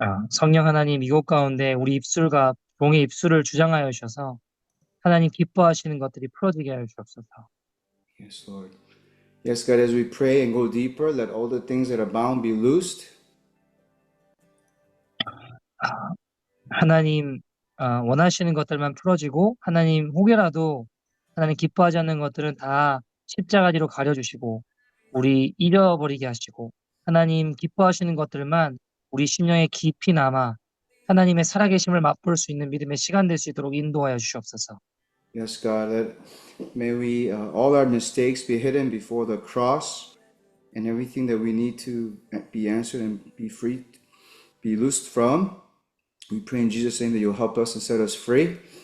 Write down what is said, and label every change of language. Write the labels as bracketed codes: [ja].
[ko] 성령 하나님 이곳 가운데 우리 입술과 종의 입술을 주장하여 주셔서 하나님 기뻐하시는 것들이 풀어지게 하여 주옵소서. [en] Yes, Lord. Yes, God, as we pray and go deeper, let all the things that are bound be loosed. [ko] 하나님 원하시는 것들만 풀어지고 하나님 혹여라도 하나님 기뻐하지 않는 것들은 다 십자가지로 가려주시고 우리 잊어버리게 하시고 하나님 기뻐하시는 것들만 우리 심령에 깊이 남아 하나님의 살아계심을 맛볼 수 있는 믿음의 시간 될 수 있도록 인도하여 주시옵소서. [en] Yes, God, may we, all our mistakes be hidden before the cross and everything that we need to be answered and be free, be loosed from. We pray in Jesus' name that you'll help us and set us free.